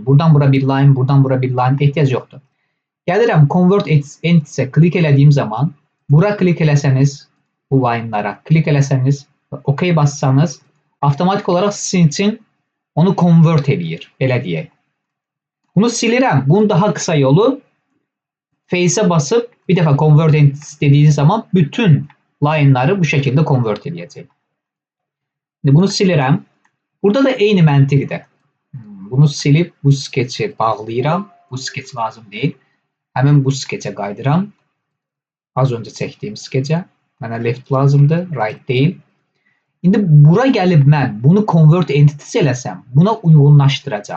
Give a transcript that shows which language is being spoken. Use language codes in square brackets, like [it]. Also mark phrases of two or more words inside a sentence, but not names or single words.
[az] Buradan bura bir line, buradan bura bir line ehtiyac yoxdur. Gəlirəm [en] convert entities'e [az] klik elədiyim zaman, bura klik eləsəniz, bu line'lara klik eləsəniz və OK bassanız, avtomatik olaraq sizin üçün onu convert edir, belə deyək. Bunu silirəm. Bunun daha qısa yolu Face'e basıp bir defa [en] convert entities [az] dediğiniz zaman bütün line'ları bu şekilde convert edəcək. Bunu silirəm. Burada da eyni məntiqdir. Bunu silib bu sketch'i bağlayıram. Bu sketch lazım deyil. Həmin bu sketch'e qaydıram. Az öncə çəkdiyim sketch'e. Mənə left lazımdır, right deyil. İndi bura gəlib mən bunu [en] convert entities [az] eləsəm, buna uyğunlaşdıracaq.